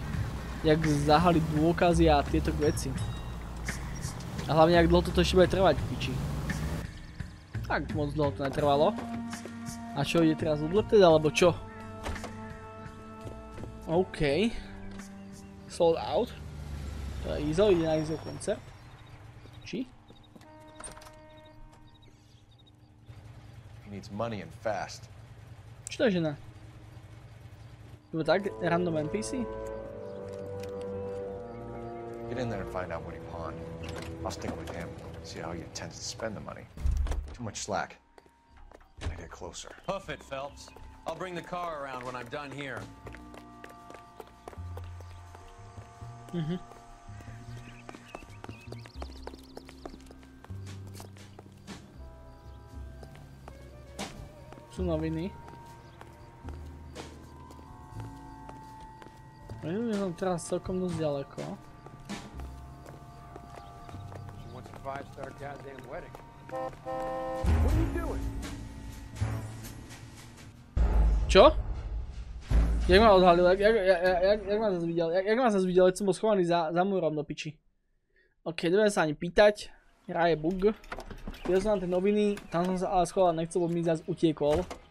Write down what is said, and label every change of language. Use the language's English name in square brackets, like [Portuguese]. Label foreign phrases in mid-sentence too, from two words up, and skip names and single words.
[Slovak] Jak zahaliť dôkazy a tieto veci. A hlavne, jak dlho toto ešte bude trvať, piči. Tak moc dlho to netrvalo. A čo, ide teraz odleteť, alebo čo? [English] OK. Sold out. [Slovak] To je Izo, ide na Izo koncert. Či? [English] He needs money and fast. [Slovak] Čo to je žena? To tak, [English] random NPC? Get in there and find out what he pawned. I'll stick with him, see how he intends to spend the money. Too much slack. Gotta get closer. Hoof it, Phelps. I'll bring the car around when I'm done here. [Slovak] Sú noviny. Ja som teraz celkom dosť ďaleko. [English] 5-star goddamn wedding. What are you doing? [Slovak] Čo? Jak ma odhalil? Jak ma zase videl? Jak ma zase videl? Keď som bol schovaný za múrom do piči. OK, nebudem sa ani pýtať. Hra je bug. Videl som na tie noviny, tam som sa ale schoval, nechcel, bo mi zase utiekol.